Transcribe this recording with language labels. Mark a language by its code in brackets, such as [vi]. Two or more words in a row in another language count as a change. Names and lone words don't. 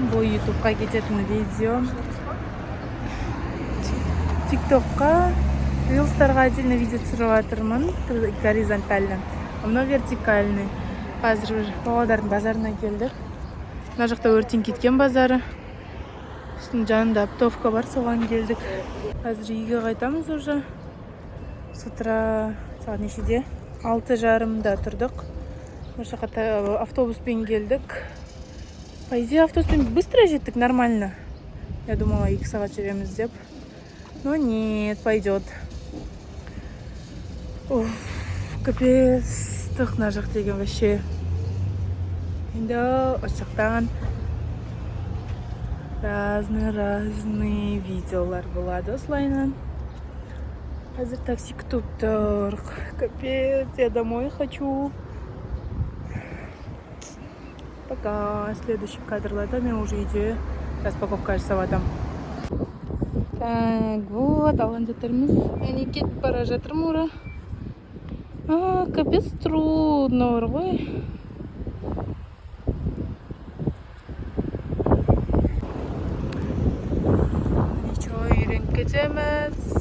[kk] Бұл ютубқа кететін видео. Тиктокқа, рилстарға отдельно видео түсіріп жатырмын. [ru] Горизонтально. Мынау вертикальный. [kk] Қазір Павлодардың базарына келдік. Мына жақта өртен кеткен базары. Үстін жанында оптовка бар, соған келдік. Қазір үйге қайтамыз уже. [ru] С утра [kk] сағат нешеде? 6:30-да тұрдық. Осы жаққа автобуспен келдік. [ru] По идее, [kk] автобуспен быстро жеттік, нормально. [ru] Я думала, [kk] 2 сағат жүреміз деп. [ru] Но нет, пойдет. [kk] Капец, ыстық мына жақ деген вообще. Енді осы жақтан разный видеолар болады осылайынан. Қазір такси күтіп тұр. [ru] Капец, я домой хочу. Пока. [kk] Следующий кадрларда мен уже үйде распаковка жасаватам. [ru] Так, вот, [kk] алған жатырмыз. Әне кетіп бара жатырмын ура. [ru] Капец трудно [kk] бар ғой. Ничего, үйреніп кетеміз.